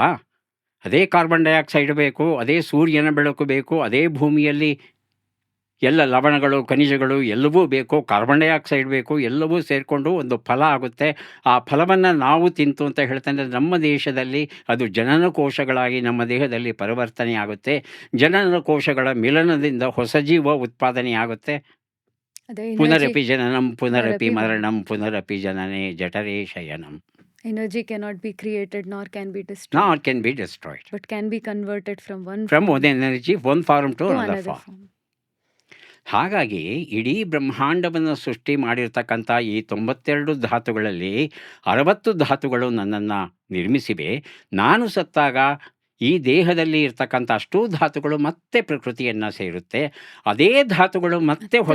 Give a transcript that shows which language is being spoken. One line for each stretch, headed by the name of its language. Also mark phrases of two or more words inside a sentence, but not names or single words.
Kannada: ಅದೇ ಕಾರ್ಬನ್ ಡೈಆಕ್ಸೈಡ್ ಬೇಕು, ಅದೇ ಸೂರ್ಯನ ಬೆಳಕು ಬೇಕು, ಅದೇ ಭೂಮಿಯಲ್ಲಿ ಎಲ್ಲ ಲವಣಗಳು, ಖನಿಜಗಳು ಎಲ್ಲವೂ ಬೇಕು, ಕಾರ್ಬನ್ ಡೈಆಕ್ಸೈಡ್ ಬೇಕು, ಎಲ್ಲವೂ ಸೇರಿಕೊಂಡು ಒಂದು ಫಲ ಆಗುತ್ತೆ. ಆ ಫಲವನ್ನು ನಾವು ತಿಂತು ಅಂತ ಹೇಳ್ತಾನೆ. ನಮ್ಮ ದೇಶದಲ್ಲಿ ಅದು ಜನನ ಕೋಶಗಳಾಗಿ ನಮ್ಮ ದೇಹದಲ್ಲಿ ಪರಿವರ್ತನೆ ಆಗುತ್ತೆ. ಜನನ ಕೋಶಗಳ ಮಿಲನದಿಂದ ಹೊಸ ಜೀವ ಉತ್ಪಾದನೆ ಆಗುತ್ತೆ. ಅದೇ
Sanskrit: ಪುನರಪಿ ಜನನಂ ಪುನರಪಿ ಪುನರಪಿ ಮರಣಂ ಪುನರಪಿ ಜನನೇ ಜಠರೇ ಶಯನಂ
English: energy cannot be created nor can be destroyed, not can be destroyed but can be converted from one ಫ್ರಮ್ form one energy one form to to ಅನದರ್ another ಫಾರ್ಮ್. form.
Kannada: ಹಾಗಾಗಿ ಇಡೀ ಬ್ರಹ್ಮಾಂಡವನ್ನು ಸೃಷ್ಟಿ ಮಾಡಿರ್ತಕ್ಕಂಥ ಈ 92 ಧಾತುಗಳಲ್ಲಿ 60 ಧಾತುಗಳು ನನ್ನನ್ನು ನಿರ್ಮಿಸಿವೆ. ನಾನು ಸತ್ತಾಗ ಈ ದೇಹದಲ್ಲಿ ಇರ್ತಕ್ಕಂಥ ಅಷ್ಟೂ ಧಾತುಗಳು ಮತ್ತೆ ಪ್ರಕೃತಿಯನ್ನು ಸೇರುತ್ತೆ. ಅದೇ ಧಾತುಗಳು ಮತ್ತೆ ಹೊಸ